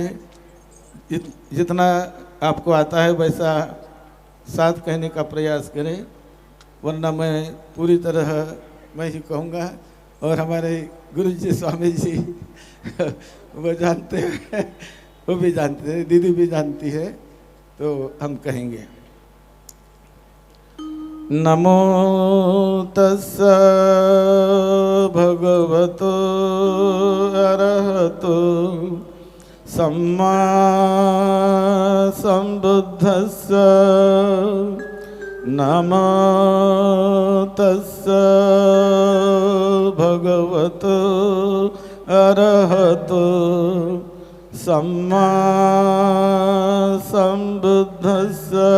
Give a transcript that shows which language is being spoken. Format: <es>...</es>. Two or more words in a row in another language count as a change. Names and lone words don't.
<hi>जितना आपको आता है वैसा साथ कहने का प्रयास करें, वरना मैं पूरी तरह मैं ही कहूँगा। और हमारे गुरु जी स्वामी जी वो जानते हैं, वो भी जानते हैं, दीदी भी जानती है, तो हम कहेंगे।</hi> <pi>नमो तस्स भगवतो अरहतो सम्मा संबुद्धस्स। नमो तस्स भगवतो अरहतो सम्मा संबुद्धस्स।</pi>